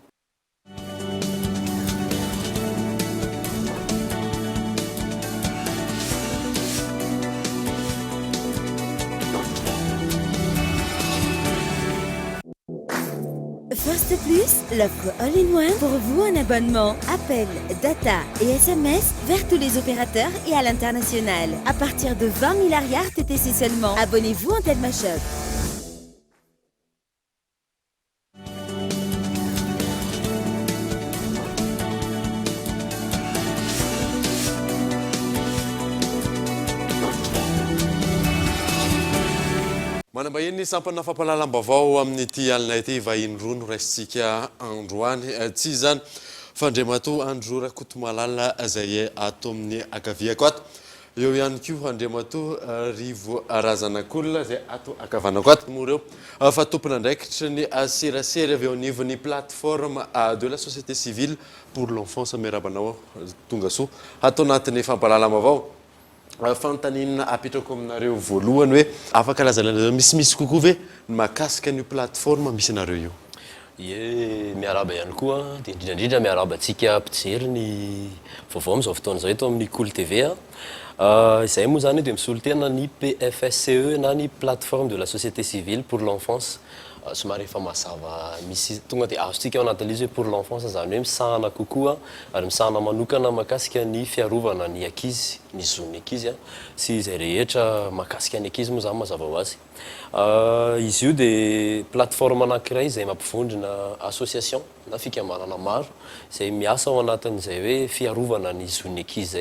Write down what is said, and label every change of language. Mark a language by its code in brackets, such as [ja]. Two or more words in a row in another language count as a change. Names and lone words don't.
[fr] First Plus, l'offre all-in-one pour vous en abonnement, appel, data et SMS vers tous les opérateurs et à l'international. À partir de 20 milliards TTC seulement, abonnez-vous en Telma Shop. [mg] Manambahiny sampana fampalalam-baovao amin'ity alina ity vahiny roa no raisitsika androany tsy zany fandremato andro Rakotomalala izay ato amin'ny akaviako ato eo ihany koa andremato rivo razanak'olona izay ato akavanako ato moreo fa tompona ndraikitra ny serasera avy eo anivon'ny [fr] plateforme de la société civile pour l'enfance [mg] miarabanao tonga soa ato anatin'ny fampalalam-baovao fantanina apetrako aminareo voalohany hoe afaka lazalana misimisy kokoa ve mahakasika ny plateforme misy anareo io. Ie miaraba ihany koa dia indrindra miaraba antsika mpijery ny vaovao amin'izao fotoana izao eto amin'ny Cool TV izay moa zany dia misolo tena ny PFSCE na ny [fr] plateforme de la société civile pour l'enfance [mg] somary efa mazava misy tonga dia azontsika ao anatin'ilay izy hoe [fr] pour l'enfance [mg] zany hoe misahana kokoa ary misahana manokana mahakasika ny fiarovana ny ankizy ny zon'ny ankizy sy izay rehetra mahakasika ny ankizy moa zany mazava ho azy. Izy io dia plateforme anankiray izay mampivondrona association na fikamanana maro izay miasa ao anatin'izay hoe fiarovana ny zon'ny ankizy zay.